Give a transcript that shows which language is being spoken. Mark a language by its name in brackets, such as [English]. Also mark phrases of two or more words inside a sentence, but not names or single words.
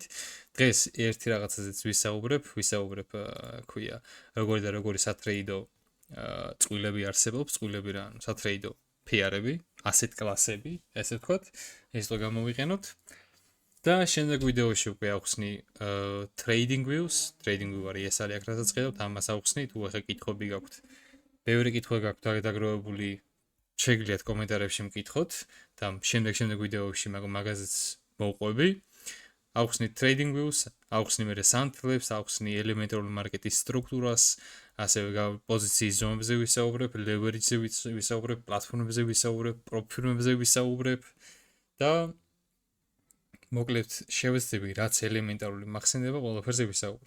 [Georgian] დღეს ერთი რაღაცაზეც ვისაუბრებ, ქვია, როგორი და როგორი სატრეიდო წყვილები არსებობს, წყვილები რა, სატრეიდო PR-ები, asset კლასები, ესე ვთქვათ, ეს რო გამოვიყენოთ. და შემდეგ ვიდეოში უკვე ავხსნი [English] trading views, trading view [Georgian] არის ეს არის აქ რასაც ხედავთ, ამას ავხსნი, თუ ახლა კითხვები გაქვთ. ბევრი კითხვა გაქვთ დაგროვებული, შეგიძლიათ კომენტარებში მკითხოთ და შემდეგ ვიდეოში მაგაზეც მოვყვები. ავხსნით [English] trading views, [Georgian] ავხსნი მე სანთლებს, ავხსნი ელემენტარული მარკეტის სტრუქტურას, ასევე პოზიციის ზომებზე ვისაუბრებ, leverage-ზე ვისაუბრებ, პლატფორმებზე ვისაუბრებ, პროფირმებზე ვისაუბრებ და მოკლედ შევეცდები რაც ელემენტარული მახსენდება, ყველაფერზე ვისაუბრებ.